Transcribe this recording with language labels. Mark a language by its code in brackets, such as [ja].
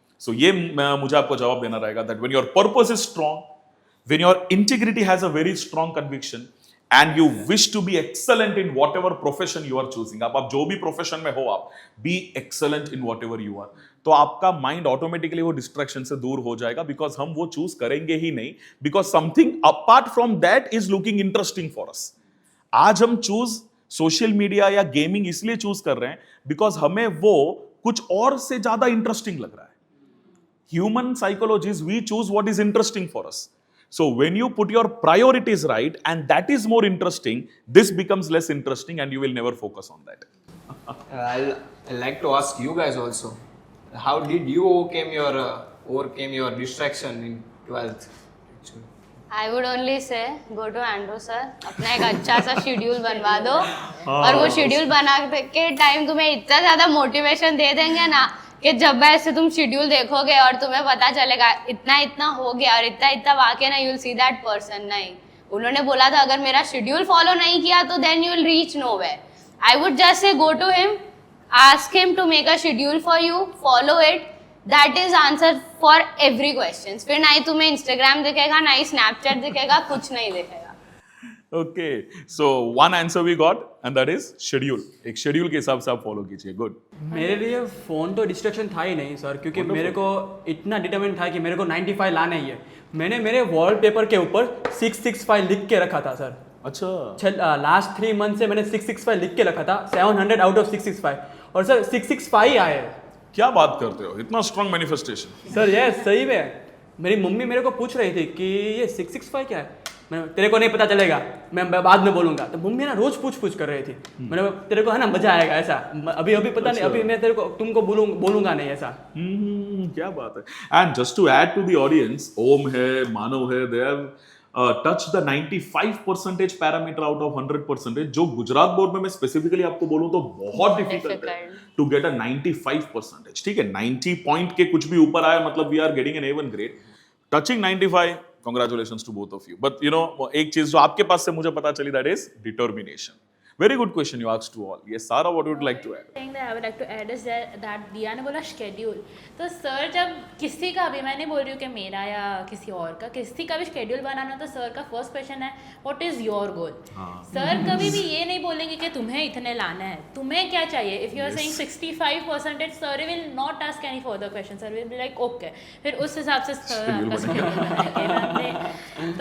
[en] So [hi] ये मुझे आपको जवाब देना रहेगा [en] that when your purpose is strong, when your integrity has a very strong conviction, and you wish to be excellent in whatever profession you are choosing, [hi] आप जो भी profession में हो, [en] आप be excellent in whatever you are, [hi] तो आपका mind automatically वो distraction से दूर हो जाएगा, [en] because [hi] हम वो choose करेंगे ही नहीं, [en] because something apart from that is looking interesting for us. [hi] आज हम choose social media या gaming इसलिए choose कर रहे हैं because हमें वो कुछ और से ज्यादा interesting लग रहा है. [en] Human psychologies, we choose what is interesting for us. So when you put your priorities right and that is more interesting, this becomes less interesting and you will never focus on that. I'd like to ask you guys also, how did you overcame your distraction in 12th? [hi] I would only say go to Andrew sir, अपना एक अच्छा सा schedule बनवा दो और वो schedule बना के टाइम तुम्हें इतना ज़्यादा मोटिवेशन दे देंगे ना कि जब ऐसे तुम शेड्यूल देखोगे और तुम्हें पता चलेगा इतना इतना हो गया और इतना इतना वाकई ना, [en] You will see that person. [hi] नहीं, उन्होंने बोला था अगर मेरा शेड्यूल फॉलो नहीं किया तो [en] Then you will reach nowhere. I would just say go to him, ask him to make a schedule for you, follow it, that is answer for every question. [hi] फिर ना ही तुम्हें इंस्टाग्राम दिखेगा, ना ही Snapchat दिखेगा, कुछ नहीं दिखेगा। [en] Okay, so one answer we got and that is schedule. [hi] एक शेड्यूल के हिसाब से आप फॉलो कीजिए. गुड. मेरे लिए फ़ोन तो डिस्ट्रैक्शन था ही नहीं सर, क्योंकि मेरे को इतना डिटरमिन था कि मेरे को 95 लाना ही है। मैंने मेरे वॉलपेपर के ऊपर 665 लिख के रखा था सर। अच्छा, लास्ट 3 मंथ से मैंने 665 लिख के रखा था, 700 आउट ऑफ 665, और सर 665 आए। क्या बात करते हो, इतना स्ट्रॉन्ग मैनिफेस्टेशन। सर ये सही में, मेरी मम्मी मेरे को पूछ रही थी कि ये 665 क्या है, मैं तेरे को नहीं पता चलेगा, मैं बाद में बोलूंगा। तो मम्मी ना रोज पूछ कर रही थी, मैंने तेरे को है ना मजा आएगा ऐसा, अभी पता नहीं, अभी मैं तेरे को तुमको बोलूंगा नहीं ऐसा। क्या बात है। [en] and just to add to the audience, Om है, मानव है, they have touch the 95% parameter out of 100%, [hi] जो गुजरात बोर्ड में मैं स्पेसिफिकली आपको बोलूं तो बहुत डिफिकल्ट है [en] To get a 95%। [hi] ठीक है, 90 पॉइंट के कुछ भी ऊपर आया मतलब [en] We are getting an A1 grade. Touching 95, congratulations to both of you. But you know, [hi] एक चीज जो आपके पास से मुझे पता चली, [en] that is determination. Very good question you asked to all. Yes, Sarah, what would you like to add? [hi] Thing that I would like to add is that दिया ने बोला शेड्यूल, तो सर जब किसी का भी, मैं नहीं बोल रही हूँ कि मेरा या किसी और का, किसी का भी शेड्यूल बनाना तो सर का फर्स्ट क्वेश्चन है [en] What is your goal. [hi] Sir कभी भी ये नहीं बोलेंगे कि तुम्हें इतने लाना है, तुम्हें क्या चाहिए। [en] if you are saying 65%, sir will not ask any further question, sir will be like okay, [hi] फिर उस हिसाब से सर आपका शेड्यूल बनाएंगे।